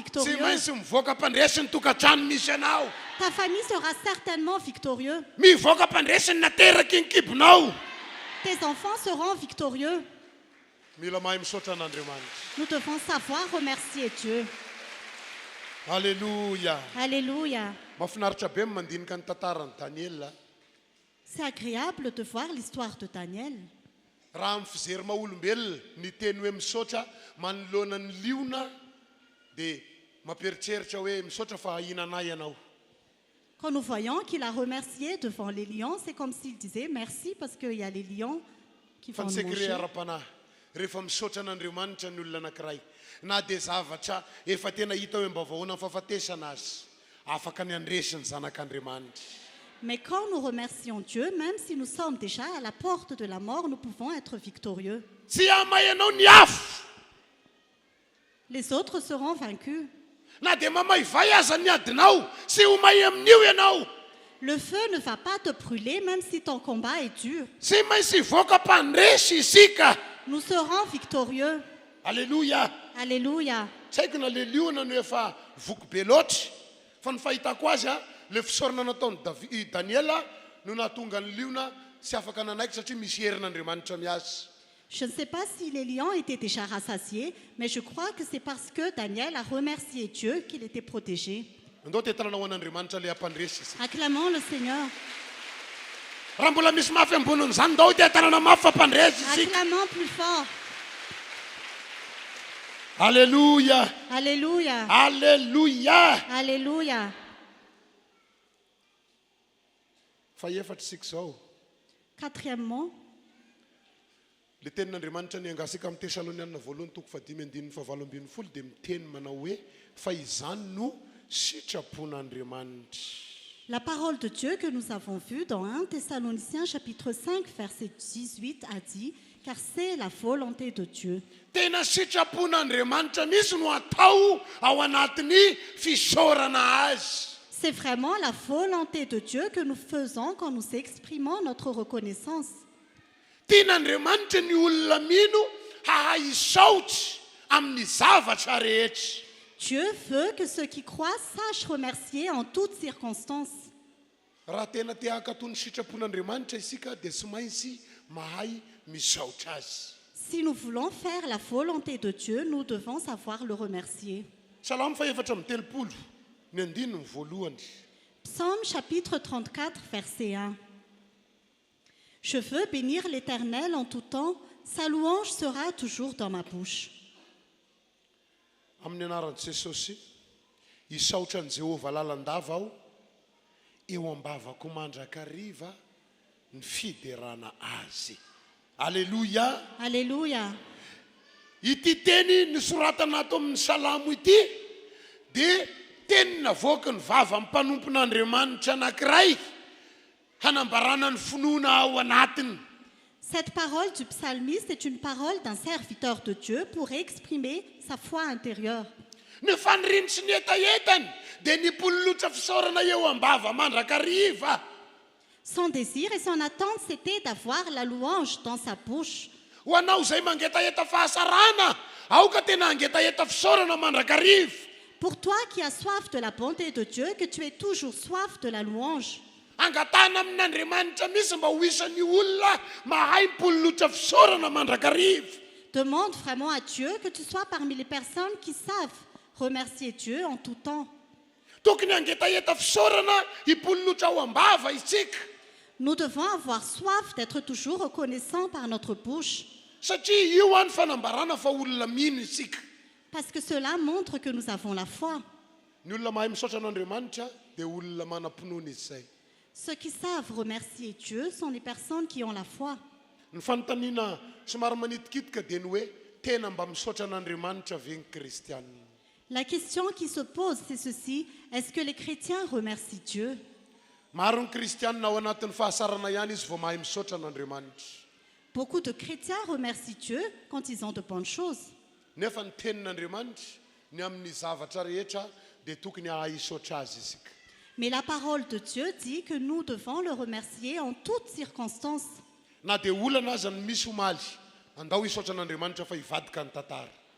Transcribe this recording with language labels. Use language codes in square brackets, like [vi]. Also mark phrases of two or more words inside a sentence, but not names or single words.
[fr] victorieux. [mg] maintsy mivoaka mpandresiny tokantrano misy anao. [fr] Ta famille sera certainement victorieux. [mg] Mivoaka mpandresiny nateraky ny kibonao. [fr] Tes enfants seront victorieux. [mg] Mila mahay misaotra an'Andriamanitra. [fr] Nous devons savoir remercier Dieu. Alléluia. Alléluia. [mg] Mahafinaritra be mandinika ny tantaran'i Daniela. [fr] C'est agréable de voir l'histoire de Daniel. [mg] Raha amin'ny fijery maha-olombelona ny teny hoe misaotra manoloana ny liona dia mampieritreritra hoe misaotra fa hahinana ianao. [fr] Quand nous voyons qu'il a remercié devant les lions, c'est comme s'il disait merci parce qu'il y a les lions qui [mg] Fa [fr] vont [mg] ny [fr] nous [mg] sekre [fr] manger. [mg] ara-panahy rehefa misaotra an'Andriamanitra ny olona anankiray na dia zavatra efa tena hita hoe mba vahoana ny fahafatesana azy afaka ny andresiny zanak'Andriamanitra. [fr] Mais quand nous remercions Dieu, même si nous sommes déjà à la porte de la mort, nous pouvons être victorieux. [mg] Tsy hamay ianao ny afo [fr] Les autres seront vaincus. [mg] na dia mamay vai aza ny adinao sy ho may amin'io ianao. [fr] Le feu ne va pas te brûler même si ton combat est dur. [mg] Tsy maintsy hivoaka mpandresy isika. [fr] Nous serons victorieux. Alleluia. Alléluia. [mg] Tsy haiko na le liona no efa voky be loatra fa ny fahitako azy le fisaorana nataony Daniela no nahatonga ny liona tsy afaka nanaiky satria misy herin'Andriamanitra miazy. [fr] Je ne sais pas si les lions étaient déjà rassasiés, mais je crois que c'est parce que Daniel a remercié Dieu qu'il était protégé. [mg] Andao tetana ho an'Andriamanitra le hampandresy isika. [fr] Acclamons le Seigneur. [mg] Raha mbola misy mafy ambonin'izany ndao tetanana mafy fampandresy isika. [fr] Acclamons plus fort. Alléluia. Alléluia. Alléluia. Alléluia. [mg] Fa efatra isika zao. [fr] Quatrièmement, [mg] Le tenin'Andriamanitra ny angasika amin'ny Tesaloniana voalohany toko 5:7-8 dia miteny manao hoe fa izany no sitrapon'Andriamanitra. [fr] la parole de Dieu que nous avons vue dans 1 Thessaloniciens chapitre 5 verset 18 a dit « Car c'est la volonté de Dieu ». [mg] Tena sitrapon'Andriamanitra misy no atao ao anatin'ny fisaorana azy. [fr] C'est vraiment la volonté de Dieu que nous faisons quand nous exprimons notre reconnaissance. [mg] Tian'Andriamanitra ny olona mino hahay isaotry amin'ny zavatra rehetra. [fr] Dieu veut que ceux qui croient sachent remercier en toutes circonstances. [mg] Raha tena te hankatony sitrapon'Andriamanitra isika dia tsy maintsy mahay misaotra azy. [fr] Si nous voulons faire la volonté de Dieu, nous devons savoir le remercier. [mg] Salamo 4:3 ny andininy voalohany. [fr] Psaume chapitre 34 verset 1. Je veux bénir l'Éternel en tout temps, sa louange sera toujours dans ma bouche. [mg] Amin'ny anaran'i Jesosy isaotra an'i Jehovah lalandava aho eo ambavako mandrakariva ny fiderana azy. Alleluia. [fr] Alléluia. [mg] Ity teny nisoratana ato amin'ny salamo ity dia teny navoaka ny vava amin'ny mpanompon'Andriamanitra anankiray hanambarana ny finoana ao anatiny. [fr] Cette parole du psalmiste est une parole d'un serviteur de Dieu pour exprimer sa foi intérieure. [mg] Ny faniriny sy ny etaetany dia nipololotra fisaorana eo ambava mandrakariva. [fr] Son désir et son attente, c'était d'avoir la louange dans sa bouche. [mg] Ho anao izay mangetaeta fahasarana aoka tena angetaeta fisaorana mandrakariva. [fr] Pour toi qui as soif de la bonté de Dieu, que tu aies toujours soif de la louange. [mg] Angatana amin'Andriamanitra misy mba ho isan'ny olona mahay mipololotra fisaorana mandrakariva. [fr] Demande vraiment à Dieu que tu sois parmi les personnes qui savent remercier Dieu en tout temps. [mg] Tokony angetaeta fisaorana hipololotra ao ambava isika. [fr] Nous devons avoir soif d'être toujours reconnaissants par notre bouche, [mg] Satria io any fanambarana fa olona mino isika. [fr] parce que cela montre que nous avons la foi. [mg] Ny olona mahay misaotra an'Andriamanitra dia olona manam-pinoana izay. [fr] Ceux qui savent remercier Dieu sont les personnes qui ont la foi. [mg] Ny fanontaniana somary manitikitika dia ny hoe tena mba misaotra an'Andriamanitra ve ny kristianina. [fr] La question qui se pose, c'est ceci. Est-ce que les chrétiens remercient Dieu? [mg] Maro ny kristianina ao anatin'ny fahasarana ihany izy vao mahay misaotra an'Andriamanitra. [fr] Beaucoup de chrétiens remercient Dieu quand ils ont de bonnes choses. [mg] Nefa ny tenin'Andriamanitra ny amin'ny zavatra rehetra dia tokony hahay hisaotra azy isika. [fr] Mais la parole de Dieu dit que nous devons le remercier en toutes circonstances. [mg] Na dia olana aza ny misy omaly andao hisaotra an'Andriamanitra fa hivadika ny tantara.